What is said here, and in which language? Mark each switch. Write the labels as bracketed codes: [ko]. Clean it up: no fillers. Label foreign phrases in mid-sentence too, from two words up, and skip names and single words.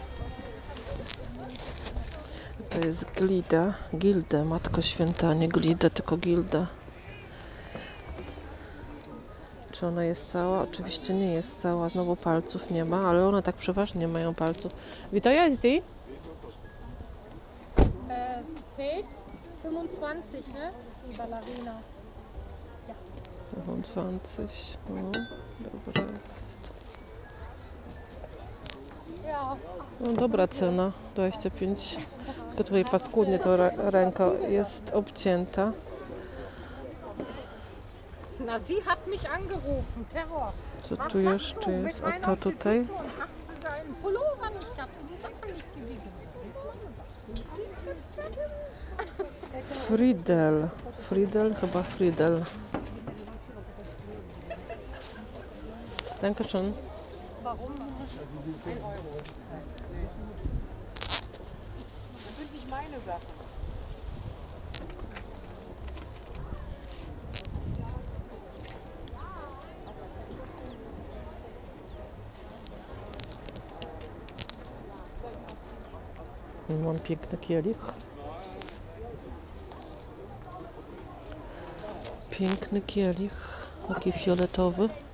[pl] To jest Gilde, Matko Święta, nie Glidę, tylko Gildę. Czy ona jest cała? Oczywiście nie jest cała, znowu palców nie ma, ale one tak przeważnie nie mają palców. Witaj, ty? [de] Fake 25, ne? Die Ballerina. Ja. [pl] 25, no, dobra jest. [de] Ja. [pl] No dobra cena, 25. Tylko tutaj paskudnie to ręka jest obcięta. [de] Na, sie hat mich angerufen, Terror. [pl] Co tu jeszcze jest? A to tutaj? [de] Hast du seinen Pullover nicht gehabt? Die Sachen nicht gewickelt. [pl] Friedel, chyba Friedel. [de] Dankeschön. Warum? 1 Euro. Das sind nicht meine Sachen. [pl] Mam piękny kielich. Piękny kielich, taki fioletowy.